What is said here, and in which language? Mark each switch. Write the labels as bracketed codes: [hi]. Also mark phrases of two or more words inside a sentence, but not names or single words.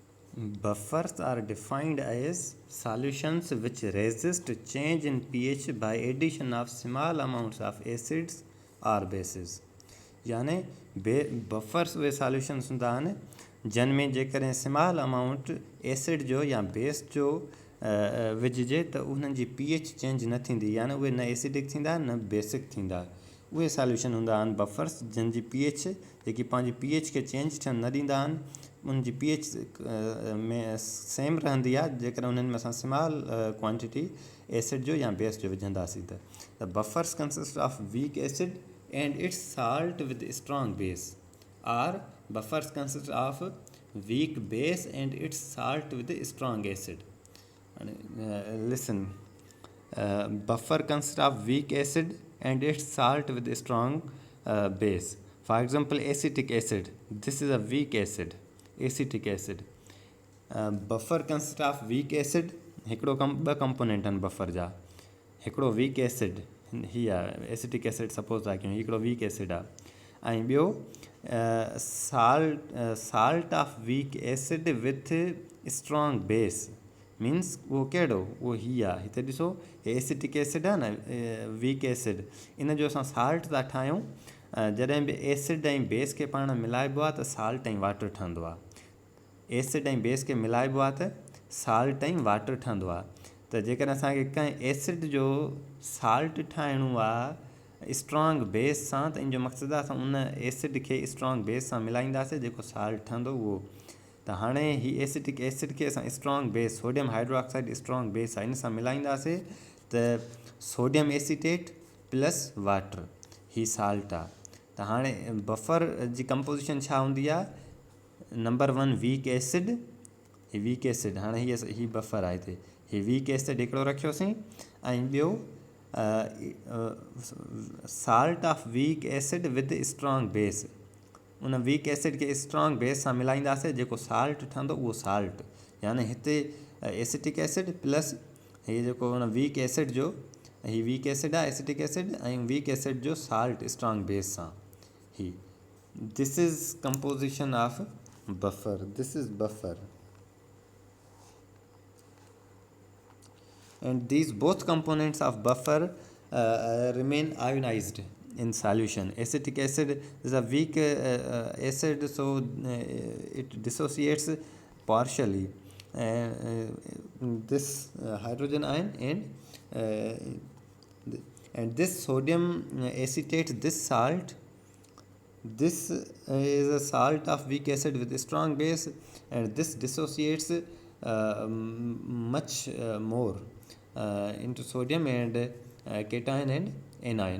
[en] Buffers are defined as solutions which resist change in pH by addition of small amounts of acids or bases. [sd] याने बफर्स उहे सॉल्यूशंस हूंदा आहिनि जिन में जेकॾहिं [en] small amount acid [sd] जो या बेस जो विझिजे त उन्हनि जी pH चेंज न थींदी, यानी उहे न एसिडिक थींदा न बेसिक थींदा। उहे सॉल्यूशन हूंदा आहिनि बफर्स जिन जी pH जेकी पंहिंजी pH खे चेंज थियणु न ॾींदा आहिनि, उन जी pH में सेम रहंदी आहे जेकॾहिं उन्हनि में असां [en] small quantity acid [sd] जो या बेस जो विझंदासीं त। [en] the buffers consist of weak acid and its salt with strong base, or buffers consist of weak base and its salt with strong acid. Listen, buffer consists of weak acid and its salt with strong base. For example, acetic acid. This is a weak acid, acetic acid. Buffer consists of weak acid. [sd] हिकिड़ो ॿ कंपोनेंट आहिनि बफर जा, हिकिड़ो [en] weak acid [sd] ही आहे, [en] acetic acid suppose [sd] था कयूं, हिकिड़ो [en] weak acid [sd] आहे, ऐं ॿियो [en] salt of weak acid with strong base means [sd] उहो कहिड़ो, उहो ही आहे, हिते ॾिसो [en] acetic acid [sd] आहे न [en] weak acid, [sd] इन जो असां साल्ट था ठाहियूं, जॾहिं बि एसिड ऐं बेस खे पाण मिलाइबो आहे त साल्ट ऐं वाटर ठहंदो आहे, एसिड ऐं बेस खे मिलाइबो आहे त साल्ट ऐं वाटर ठहंदो आहे। त जेकॾहिं असांखे कंहिं एसिड जो साल्ट ठाहिणो आहे [en] strong base [sd] सां, त इन जो मक़सदु आहे असां उन एसिड खे [en] strong base [sd] सां मिलाईंदासीं जेको साल्ट ठहंदो उहो। त हाणे ही [en] acetic acid [sd] खे असां [en] strong base sodium hydroxide strong base [sd] आहे इन सां मिलाईंदासीं त [en] sodium acetate plus water [sd] ही साल्ट आहे। त हाणे बफर जी कंपोजिशन छा हूंदी आहे, [en] number 1 weak acid, ही weak acid, [sd] हाणे ही बफर आहे हिते, ही [en] weak acid [sd] हिकिड़ो रखियोसीं, ऐं ॿियो [en] salt of weak acid with strong base, [sd] उन [en] weak acid [sd] खे [en] strong base [sd] सां मिलाईंदासीं जेको साल्ट ठहंदो उहो साल्ट, यानी हिते [en] acetic acid plus [sd] हीअ जेको उन [en] weak acid [sd] जो, ही [en] weak acid [sd] आहे [en] acetic acid, [sd] ऐं [en] weak acid [sd] जो साल्ट [en] strong base [sd] सां ही, [en] this is composition of buffer, this is buffer. And these both components of buffer remain ionized in solution. Acetic acid is a weak acid, so it dissociates partially this hydrogen ion and this sodium acetate, this salt, this is a salt of weak acid with a strong base, and this dissociates much more into sodium and cation and anion.